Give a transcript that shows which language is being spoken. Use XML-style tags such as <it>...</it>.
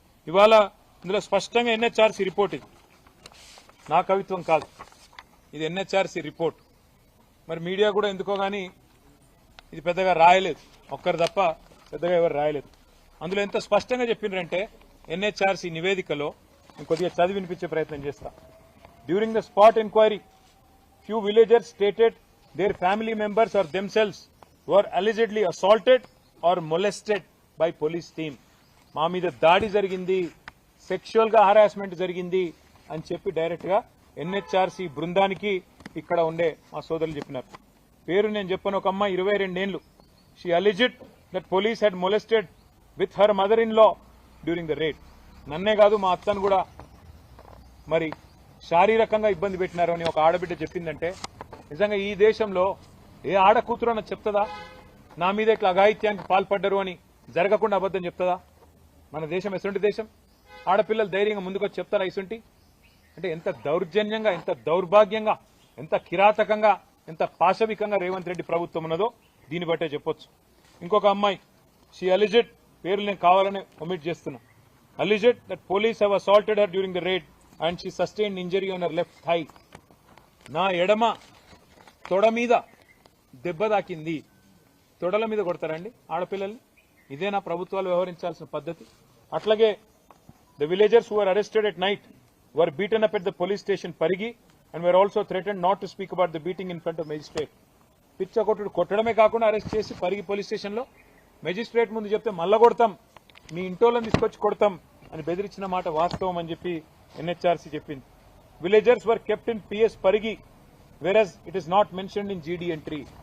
<te>ఇవాళ ఇందులో స్పష్టంగా ఎన్హెచ్ఆర్సీ రిపోర్ట్, ఇది నా కవిత్వం కాదు, ఇది ఎన్హెచ్ఆర్సీ రిపోర్ట్. మరి మీడియా కూడా ఎందుకో గానీ ఇది పెద్దగా రాయలేదు, ఒక్కరు తప్ప పెద్దగా ఎవరు రాయలేదు. అందులో ఎంత స్పష్టంగా చెప్పిండ్రంటే ఎన్హెచ్ఆర్సీ నివేదికలో, నేను కొద్దిగా చదివి వినిపించే ప్రయత్నం చేస్తా.</te> <en>During the spot enquiry, few villagers stated their family members or themselves were allegedly assaulted or molested by police team.</en> <te>మా మీద దాడి జరిగింది, సెక్షువల్ గా హరాస్మెంట్ జరిగింది అని చెప్పి డైరెక్ట్ గా ఎన్హెచ్ఆర్సీ బృందానికి ఇక్కడ ఉండే మా సోదరులు చెప్పినారు. పేరు నేను చెప్పను. ఒక అమ్మాయి 22 ఏళ్లు,</te> <en>She alleged that police had molested with her mother in law during the raid.</en> <te>నన్నే కాదు మా అత్తను కూడా మరి శారీరకంగా ఇబ్బంది పెట్టినారు అని ఒక ఆడబిడ్డ చెప్పిందంటే, నిజంగా ఈ దేశంలో ఏ ఆడ కూతురు అన్న చెప్తుందా నా మీద ఇట్లా అఘాయిత్యానికి పాల్పడ్డరు అని? జరగకుండా అబద్ధం చెప్తుందా? మన దేశం ఎసుంటి దేశం? ఆడపిల్లలు ధైర్యంగా ముందుకొచ్చి చెప్తారా ఇసుంటి? అంటే ఎంత దౌర్జన్యంగా, ఎంత దౌర్భాగ్యంగా, ఎంత కిరాతకంగా, ఎంత పాశవికంగా రేవంత్ రెడ్డి ప్రభుత్వం ఉన్నదో దీన్ని బట్టే చెప్పొచ్చు. ఇంకొక అమ్మాయి,</te> <en>she alleged</en> <te>పేర్లు నేను కావాలని ఒమిట్ చేస్తున్నా.</te> <en>Alleged that police have assaulted her during the raid and she sustained injury on her left thigh.</en> <te>నా ఎడమ తొడ మీద దెబ్బ తాకింది. తొడల మీద కొడతారండి ఆడపిల్లల్ని? ఇదేనా ప్రభుత్వాలు వ్యవహరించాల్సిన పద్ధతి? అట్లాగే</te> <en>the villagers who were arrested at night were beaten up at the police station Parigi and were also threatened not to speak about the beating in front of magistrate.</en> <te>పిచ్చ కొట్టుడు కొట్టడమే కాకుండా అరెస్ట్ చేసి పరిగి పోలీస్ స్టేషన్లో magistrate ముందు చెప్తే మళ్ళా కొడతాం, మీ ఇంటోళ్ళని తీసుకొచ్చి కొడతాం అని బెదిరించిన మాట వాస్తవం అని చెప్పి ఎన్హెచ్ఆర్సీ చెప్పింది.</te> <en>Villagers were kept in PS Parigi whereas it is not mentioned in GD entry.</en>